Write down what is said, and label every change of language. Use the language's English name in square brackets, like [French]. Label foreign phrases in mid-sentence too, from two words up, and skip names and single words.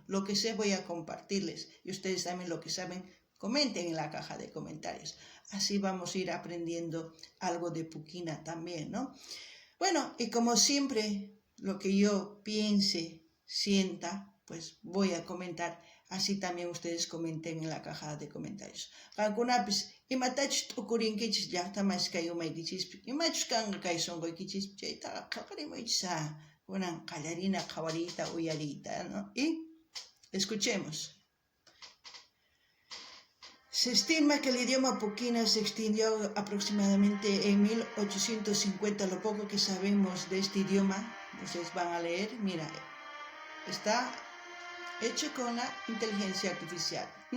[Spanish] Lo que sé voy a compartirles. Y ustedes también lo que saben, comenten en la caja de comentarios. Así vamos a ir aprendiendo algo de puquina también, ¿no? Bueno, y como siempre, lo que yo piense, sienta, pues voy a comentar. Así también ustedes comenten en la caja de comentarios. [Quechua] Qankunapis imatachus t'ukurinkichis llaqtamas kay umaykichis imachus kanqa kay sunquykichis chaytaqa qillqarimunchis kunan qallarina qhawariyta uyariyta, ¿no? [Spanish] Y escuchemos. Se estima que el idioma puquina se extinguió aproximadamente en 1850. Lo poco que sabemos de este idioma, ustedes van a leer, mira, está hecho con la inteligencia artificial.